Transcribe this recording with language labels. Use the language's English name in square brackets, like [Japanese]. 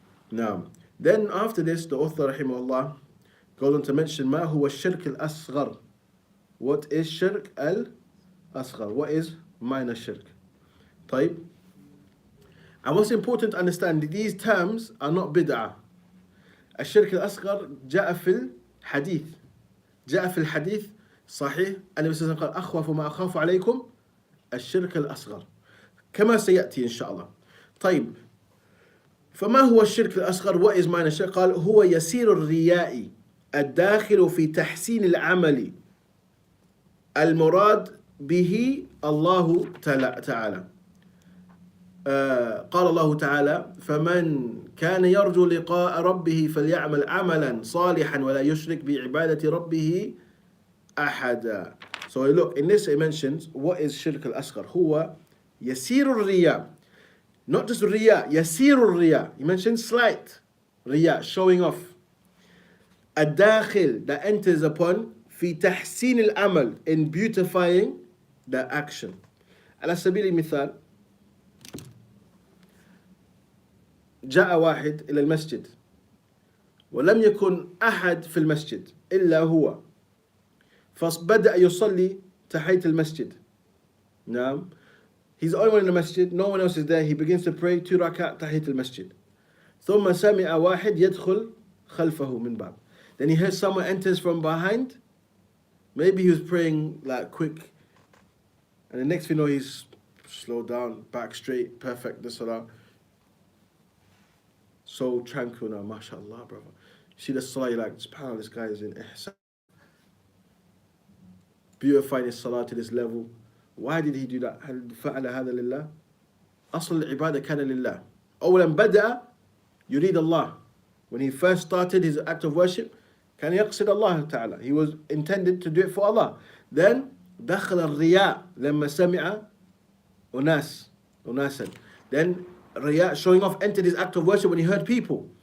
[English] Now, then after this, the author rahimahullah goes on to mention [Arabic] ما هو الشرك الأصغر. [English] What is shirk al-asghar? What is minor shirk? [Arabic] طيب. [English] And what's important to understand, these terms are not bid'ah. [Arabic] الشرك الأصغر جاء في الحديث. جاء في الحديث صحيح النبي صلى الله عليه وسلم قال أخوف ما أخاف عليكم الشرك الأصغر كما سيأتي إن شاء الله. طيب، فما هو الشرك الأصغر؟ [English] What is minor shirk؟ [Arabic] قال هو يسير الرياء الداخل في تحسين العمل المراد به الله تعالى. قال الله تعالى فمن كان يرجو لقاء ربه فليعمل عملا صالحا ولا يشرك بعبادة ربه أحدا. [English] So look, in this it mentions what is shirk al-asghar. [Arabic] هو يسير الرياء, [English] not just riya, [Arabic] يسير الرياء. [English] He mentions slight riya, showing off. [Arabic] الداخل, [English] that enters upon [Arabic] في تحسين العمل, [English] in beautifying the action. [Arabic] على سبيل المثال جاء واحد إلى المسجد ولم يكن أحد في المسجد إلا هو, فبدأ يصلي تحية المسجد. نعم, [English] he's the only one in the masjid, no one else is there. He begins to pray 2 [Arabic] ركعات تحية المسجد. ثم سمع واحد يدخل خلفه من باب. [English] Then he heard someone enters from behind. Maybe he was praying like quick, and the next thing you know, he's slowed down, back straight, perfect the salah. So tranquil now, mashallah, brother. See the salah, you're like, subhanAllah, this guy is in ihsan. Beautifying his salah to this level. Why did he do that? [Arabic] هل فعل هذا لله؟ أصل العبادة كان لله. أولا بدأ يريد الله. [English] When he first started his act of worship, [Arabic] كان يقصد الله تعالى. [English] He was intended to do it for Allah. Then [Arabic] دخل الرياء لما سمع أناسا. [English] Then riya, showing off, entered his act of worship when he heard people.